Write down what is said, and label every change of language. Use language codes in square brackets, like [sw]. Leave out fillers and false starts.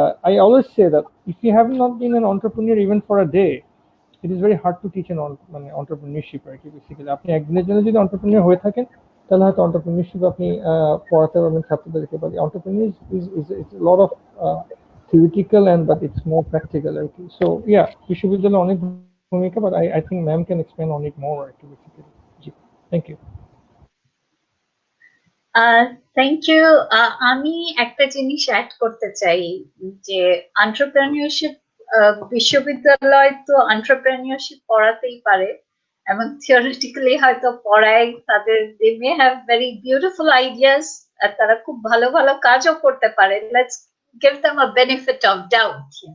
[en] I always say that if you have not been an entrepreneur even for a day, it is very hard to teach মানে entrepreneurship আর কি basically. [bn] আপনি একদিনের জন্য যদি entrepreneur হয়ে থাকেন তাহলে হয়তো entrepreneurship আপনি পড়াতে পারবেন ছাত্রদেরকে, [en] but entrepreneur is a lot of theoretical and but it's more practical [bn] আর কি. [en] So yeah, [bn] বিশ্ববিদ্যালয়ে অনেক ভূমিকা, [en] but I think ma'am can expand on it more আর কি basically. জি, thank you. Thank you. [bn] আমি একটা জিনিস অ্যাড করতে চাই যে এন্টারপ্রেনিয়রশিপ বিশ্ববিদ্যালয় তো এন্টারপ্রেনিয়রশিপ পড়াতেই পারে এবং থিওরিটিক্যালি হয়তো পড়ায়, তাদের [en] they may have very beautiful ideas [bn] are তারা খুব ভালো ভালো কাজও করতে পারে, [en] Let's give them a benefit of doubt.